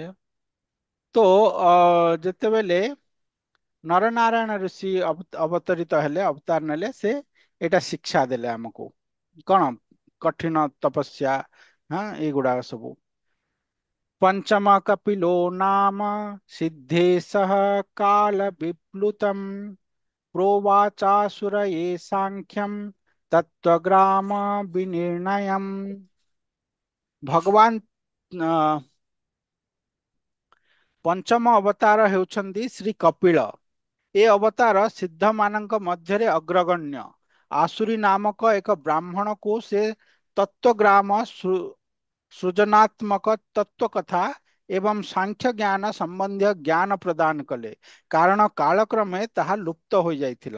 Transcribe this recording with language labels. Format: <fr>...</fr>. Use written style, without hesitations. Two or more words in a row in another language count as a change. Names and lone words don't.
<or>ତ ଯେତେବେଳେ ନରନାରାୟଣ ଋଷି ଅବତରିତ ହେଲେ, ଅବତାର ନେଲେ, ସେ ଏଇଟା ଶିକ୍ଷା ଦେଲେ ଆମକୁ। କଣ, କଠିନ ତପସ୍ୟା, ଏଇଗୁଡାକ ସବୁ।</or> <sa>ପଞ୍ଚମ କପିଲୋ ନାମ ସିଦ୍ଧେଶः କାଳ ବିପ୍ଲୁତମ୍ प्रोवाचासुरये साङ्ख्यं तत्त्वग्राम विनिर्णयम्।</sa> <or>ଭଗବାନ ପଞ୍ଚମ ଅବତାର ହେଉଛନ୍ତି ଶ୍ରୀ କପିଳ। ଏ ଅବତାର ସିଦ୍ଧ ମାନଙ୍କ ମଧ୍ୟରେ ଅଗ୍ରଗଣ୍ୟ। ଆସୁରୀ ନାମକ ଏକ ବ୍ରାହ୍ମଣକୁ ସେ ତତ୍ତ୍ୱଗ୍ରାମ ସୃଜନାତ୍ମକ ତତ୍ତ୍ୱ କଥା ଏବଂ ସାଂଖ୍ୟ ଜ୍ଞାନ ସମ୍ବନ୍ଧୀୟ ଜ୍ଞାନ ପ୍ରଦାନ କଲେ, କାରଣ କାଳକ୍ରମେ ତାହା ଲୁପ୍ତ ହୋଇଯାଇଥିଲା।</or>